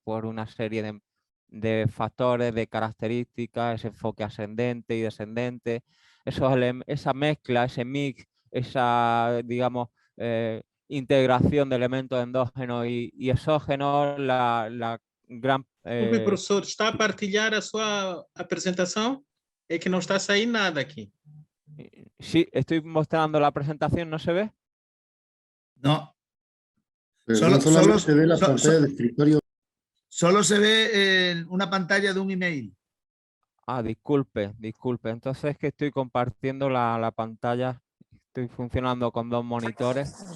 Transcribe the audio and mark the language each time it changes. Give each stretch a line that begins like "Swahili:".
Spanish: Por una serie de factores, de características, ese enfoque ascendente y descendente, esa mezcla, ese mix, esa, digamos, integración de elementos endógenos y exógenos, la gran...
Portuguese: Desculpe, professor, está a partilhar a sua apresentação? É que não está a sair nada aqui.
Spanish: Sí, estoy mostrando la presentación, ¿no se ve? No. No solamente se ve la pantalla de escritorio. Solo se ve una pantalla de un email. Ah, disculpe. Entonces es que estoy compartiendo la pantalla. Estoy funcionando con 2 monitores.